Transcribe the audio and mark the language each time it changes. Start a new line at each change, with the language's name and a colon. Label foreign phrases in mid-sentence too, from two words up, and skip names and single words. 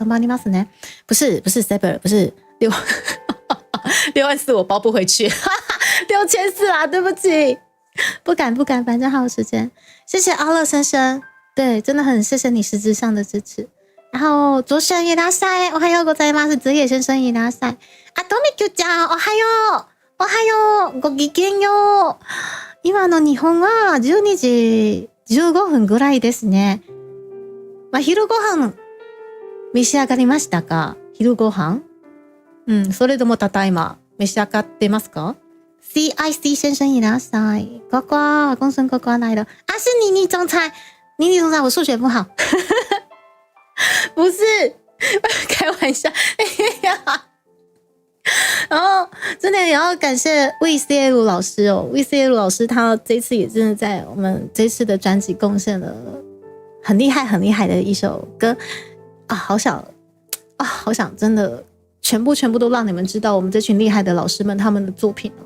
Japanese: 干巴尼马斯呢？
Chinese: 不是 Saber， 不是6万4，我包不回去，6400啦，对不起，不敢，反正还有时间。谢谢阿乐先生，对，真的很谢谢你实质上的支持。然后左神也拉塞，
Japanese: おはようございます。泽野先生也拉塞。あとみきゅちゃん、おはよう、ごきげんよう。今の日本は12時15分ぐらいですね。昼ご飯召し上がりましたか？昼ご飯？それともただいま召し上がってますか？
Chinese: CIC 先生也拉塞，呱呱，公孙呱呱来了。是妮妮总裁，我数学不好。不是，开玩笑。然后真的也要感谢 VCL 老师哦 ，VCL 老师他这一次也真的在我们这次的专辑贡献了很厉害的一首歌啊，好想真的全部都让你们知道我们这群厉害的老师们他们的作品哦。